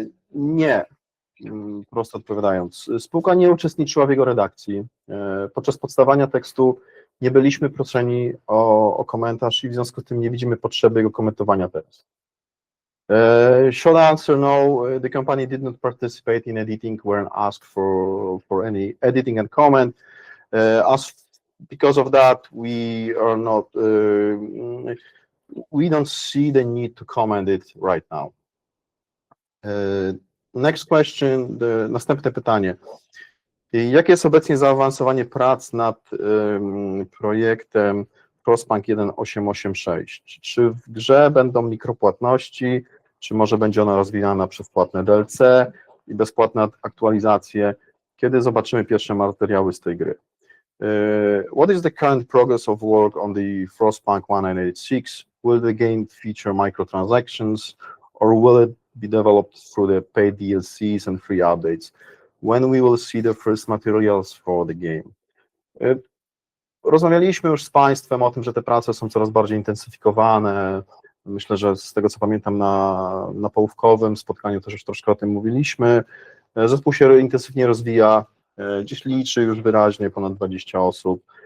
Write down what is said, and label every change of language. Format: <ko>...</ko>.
<pl>Nie, prosto odpowiadając. Spółka nie uczestniczyła w jego redakcji. Podczas powstawania tekstu nie byliśmy proszeni o komentarz i w związku z tym nie widzimy potrzeby jego komentowania teraz.</pl> <en>Short answer, no, the company did not participate in editing when asked for any editing and comment. Because of that, we don't see the need to comment it right now. Next question,</en> <pl>następne pytanie. Jakie jest obecnie zaawansowanie prac nad projektem Frostpunk 1886? Czy w grze będą mikropłatności, czy może będzie ona rozwijana przez płatne DLC i bezpłatne aktualizacje? Kiedy zobaczymy pierwsze materiały z tej gry?</pl> <en>What is the current progress of work on the Frostpunk 1986? Will the game feature microtransactions, or will it be developed through the paid DLCs and free updates? When we will see the first materials for the game?</en> <pl>Rozmawialiśmy już z Państwem o tym, że te prace są coraz bardziej intensyfikowane. Myślę, że z tego co pamiętam na połówkowym spotkaniu też już troszkę o tym mówiliśmy. Zespół się intensywnie rozwija, dziś liczy już wyraźnie ponad 20 osób.</pl>